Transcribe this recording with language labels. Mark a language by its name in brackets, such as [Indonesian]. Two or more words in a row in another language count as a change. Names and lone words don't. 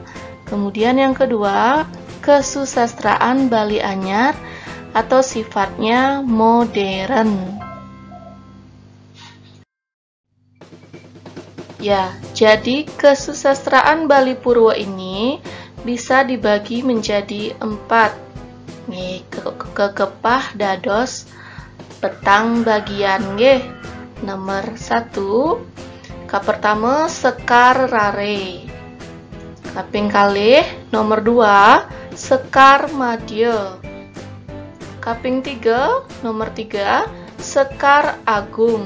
[Indonesian] Kemudian yang kedua kesusastraan Bali Anyar atau sifatnya modern. Ya, jadi kesusastraan Bali Purwa ini bisa dibagi menjadi 4. Nih, [Balinese] kekepah dados petang bagian nggih. Nomor 1, ka pertama sekar rare. Kaping kalih nomor 2 sekar madya. Kaping 3 nomor 3 sekar agung.